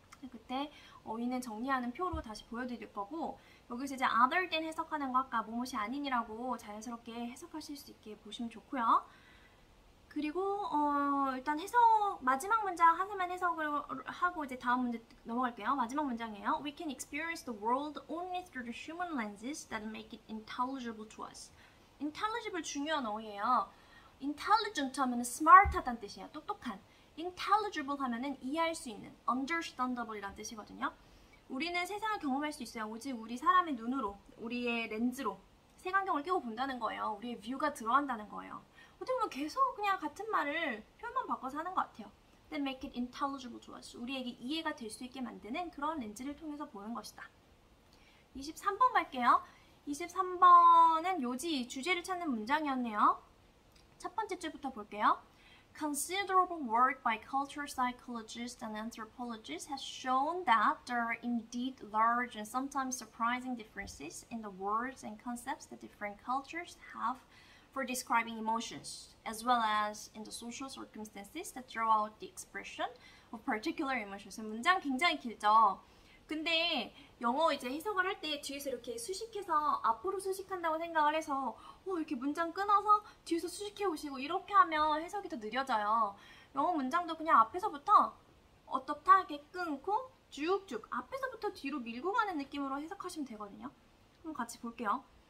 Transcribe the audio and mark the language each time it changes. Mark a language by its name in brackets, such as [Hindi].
[Korean] 그때 어휘는 정리하는 표로 다시 보여드릴 거고, 여기서 이제 other than 해석하는 거 아까 뭐뭇이 아닌이라고 자연스럽게 해석하실 수 있게 보시면 좋고요. 그리고 일단 마지막 문장 하나만 해석을 하고 이제 다음 문제 넘어갈게요. 마지막 문장이에요. [English] We can experience the world only through the human lenses that make it intelligible to us. [Korean] intelligible 중요한 어휘예요. intelligent 하면 smart하다는 뜻이에요. 똑똑한. intelligible 하면은 이해할 수 있는, understandable 이란 뜻이거든요. 우리는 세상을 경험할 수 있어요. 오직 우리 사람의 눈으로, 우리의 렌즈로 색안경을 끼고 본다는 거예요. 우리의 뷰가 들어간다는 거예요. 어떻게 보면 계속 그냥 같은 말을 표현만 바꿔서 하는 것 같아요. [English] That make it intelligible to us. [Korean] 우리에게 이해가 될 수 있게 만드는 그런 렌즈를 통해서 보는 것이다. 23번 갈게요. 23번은 요지, 주제를 찾는 문장이었네요. 첫 번째 줄부터 볼게요. [English] Considerable work by cultural psychologists and anthropologists has shown that there are indeed large and sometimes surprising differences in the words and concepts that different cultures have for describing emotions, as well as in the social circumstances that draw out the expression of particular emotions. [Korean] 문장 굉장히 길죠. 근데 영어 이제 해석을 할 때 뒤에서 이렇게 수식해서 앞으로 수식한다고 생각을 해서 이렇게 문장 끊어서 뒤에서 수식해 오시고 이렇게 하면 해석이 더 느려져요. 영어 문장도 그냥 앞에서부터 어떻게 끊고 쭉쭉 앞에서부터 뒤로 밀고 가는 느낌으로 해석하시면 되거든요. 그럼 같이 볼게요.